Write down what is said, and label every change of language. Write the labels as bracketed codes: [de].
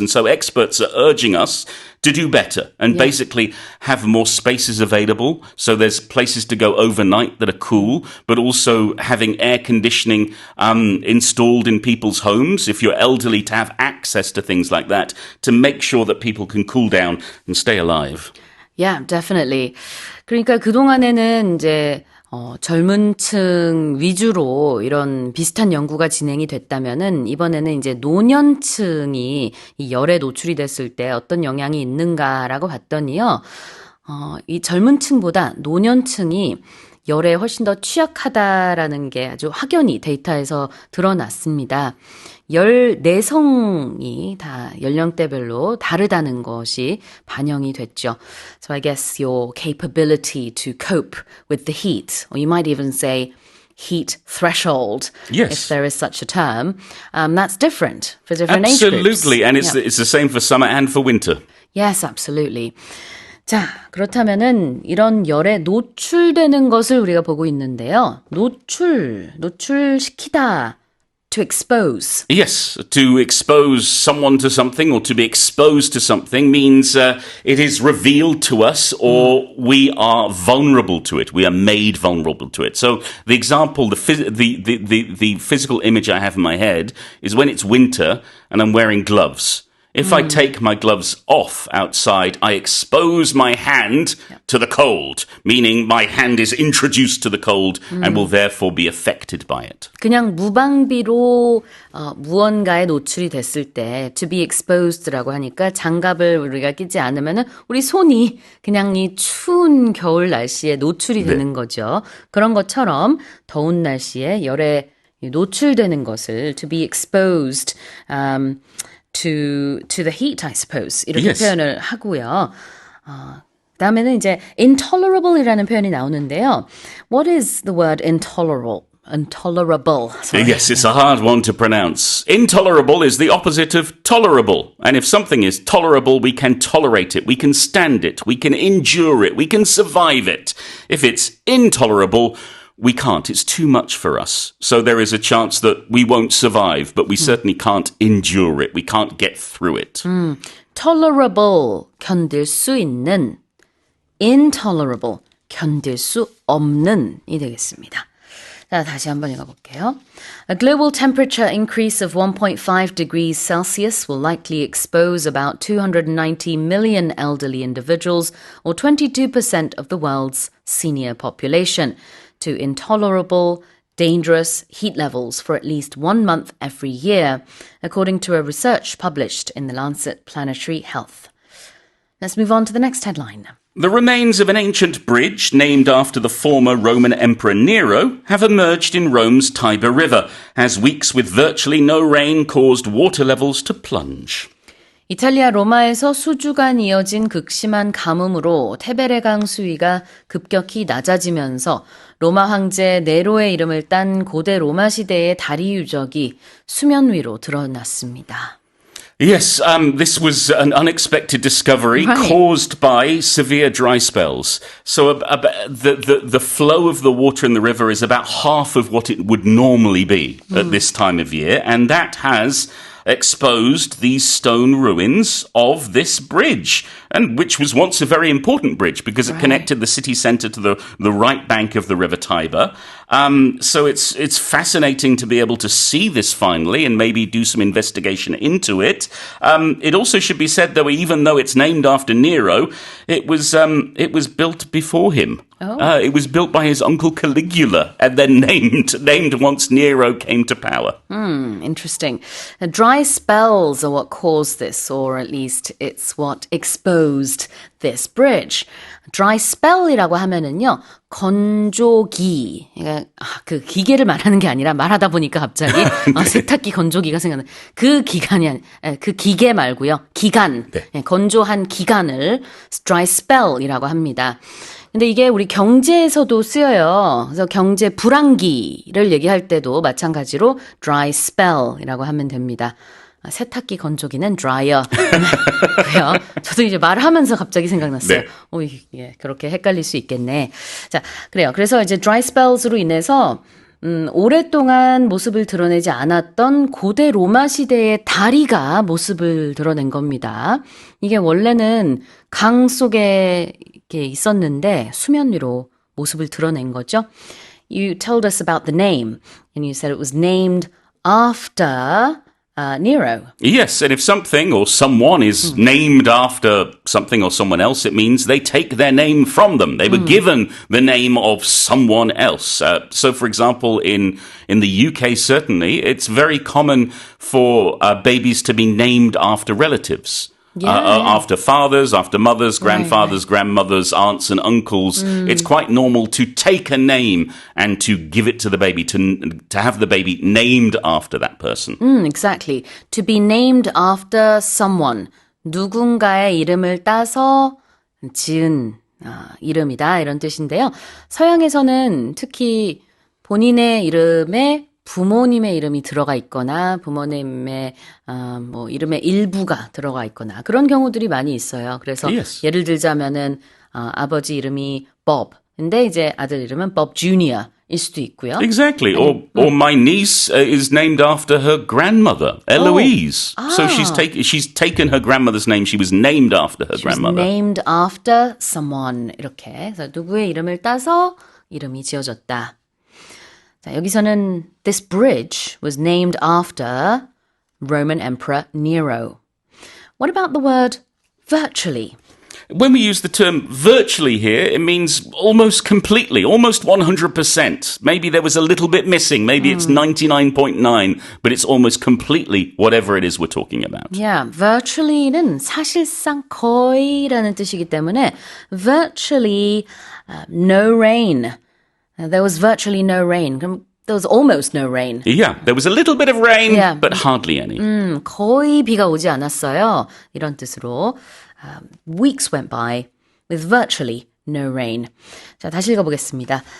[en] And so experts are urging us to do better and basically have more spaces available. So there's places to go overnight that are cool, but also having air conditioning installed in people's homes, if you're elderly, to have access to things like that, to make sure that people can cool down and stay alive. Yeah, definitely. [ko] 그러니까 그동안에는 이제 젊은 층 위주로 이런 비슷한 연구가 진행이 됐다면은 이번에는 이제 노년층이 이 열에 노출이 됐을 때 어떤 영향이 있는가라고 봤더니요. 이 젊은 층보다 노년층이 열에 훨씬 더 취약하다라는 게 아주 확연히 데이터에서 드러났습니다. 열 내성이 다 연령대별로 다르다는 것이 반영이 됐죠. [en] So I guess your capability to cope with the heat, or you might even say heat threshold, if there is such a term, that's different for different age groups. Absolutely, and it's the same for summer and for winter. Yes, absolutely. [ko] 자, 그렇다면은 이런 열에 노출되는 것을 우리가 보고 있는데요. 노출시키다. [en] To expose. Yes, to expose someone to something or to be exposed to something means it is revealed to us or we are vulnerable to it. We are made vulnerable to it. So the example, the physical image I have in my head is when it's winter and I'm wearing gloves. If I take my gloves off outside, I expose my hand to the cold, meaning my hand is introduced to the cold and will therefore be affected by it. [ko] 그냥 무방비로 무언가에 노출이 됐을 때 [en] to be exposed [ko] 라고 하니까 장갑을 우리가 끼지 않으면은 우리 손이 그냥 이 추운 겨울 날씨에 노출이 되는 거죠. 그런 것처럼 더운 날씨에 열에 노출되는 것을 [en] to be exposed to the heat, I suppose. [ko] 이렇게 표현을 하고요. 그다음에는 이제 intolerable이라는 표현이 나오는데요. [en] What is the word intolerable? intolerable. Sorry. Yes, it's a hard one to pronounce. Intolerable is the opposite of tolerable. And if something is tolerable, we can tolerate it, we can stand it, we can endure it, we can survive it. If it's intolerable, we can't. It's too much for us. So there is a chance that we won't survive, but we certainly can't endure it. We can't get through it. [ko] tolerable, 견딜 수 있는, intolerable, 견딜 수 없는이 되겠습니다. 자, 다시 한번 읽어볼게요. [en] A global temperature increase of 1.5 degrees Celsius will likely expose about 290 million elderly individuals, or 22% of the world's senior population, to intolerable, dangerous heat levels for at least 1 month every year, according to a research published in the Lancet Planetary Health. Let's move on to the next headline. The remains of an ancient bridge named after the former Roman Emperor Nero have emerged in Rome's Tiber River as weeks with virtually no rain caused water levels to plunge. [ko] 이탈리아 로마에서 수주간 이어진 극심한 가뭄으로 테베레강 수위가 급격히 낮아지면서 로마 황제 네로의 이름을 딴 고대 로마 시대의 다리 유적이 수면 위로 드러났습니다. [en] Yes, this was an unexpected discovery caused by severe dry spells. So the flow of the water in the river is about half of what it would normally be at this time of year, and that has exposed these stone ruins of this bridge, and which was once a very important bridge because it connected the city centre to the right bank of the River Tiber. So it's fascinating to be able to see this finally and maybe do some investigation into it. It also should be said, though, even though it's named after Nero, it was built before him. It was built by his uncle Caligula and then named once Nero came to power. Interesting. Dry spells are what caused this, or at least it's what exposed this bridge. [ko] Dry spell이라고 하면은요, 건조기. 그러니까 그 기계를 말하는 게 아니라 말하다 보니까 갑자기 세탁기 건조기가 생각나. 그 기계 말고요. 기간. 네. 건조한 기간을 dry spell이라고 합니다. 근데 이게 우리 경제에서도 쓰여요. 그래서 경제 불황기를 얘기할 때도 마찬가지로 dry spell이라고 하면 됩니다. 세탁기 건조기는 dryer. 저도 이제 말하면서 갑자기 생각났어요. 네. 예, 그렇게 헷갈릴 수 있겠네. 자, 그래요. 그래서 이제 dry spells로 인해서 오랫동안 모습을 드러내지 않았던 고대 로마 시대의 다리가 모습을 드러낸 겁니다. 이게 원래는 강 속에 이렇게 있었는데 수면 위로 모습을 드러낸 거죠. [en] You told us about the name, and you said it was named after Nero. Yes, and if something or someone is named after something or someone else, it means they take their name from them. They were given the name of someone else. So, for example, in the UK, certainly, it's very common for babies to be named after relatives. After fathers, after mothers, grandfathers, grandmothers, aunts and uncles. It's quite normal to take a name and to give it to the baby, to have the baby named after that person. Exactly. To be named after someone. [ko] 누군가의 이름을 따서 지은 이름이다 이런 뜻인데요. 서양에서는 특히 본인의 이름에 부모님의 이름이 들어가 있거나 부모님의 뭐 이름의 일부가 들어가 있거나 그런 경우들이 많이 있어요. 그래서 [en] Yes. [ko] 예를 들자면은 아버지 이름이 Bob. 근데 이제 아들 이름은 Bob Jr.일 수도 있고요. [en] Exactly. Or my niece is named after her grandmother, Eloise. So she's taken her grandmother's name. She was named after her She was grandmother. named after someone. [ko] 이렇게. 그래서 누구의 이름을 따서 이름이 지어졌다. 자, 여기서는 [en] this bridge was named after Roman Emperor Nero. What about the word virtually? When we use the term virtually here, it means almost completely, almost 100%. Maybe there was a little bit missing. Maybe it's 99.9, but it's almost completely whatever it is we're talking about. [ko] Yeah, virtually는 사실상 거의라는 뜻이기 때문에 [en] virtually no rain. There was virtually no rain. [ko] 그럼 [en] there was almost no rain. Yeah, there was a little bit of rain, Yeah. but hardly any. [ko] 거의 비가 오지 않았어요. 이런 뜻으로. [en] Weeks went by with virtually no rain. [ko] 자, 다시 읽어보겠습니다.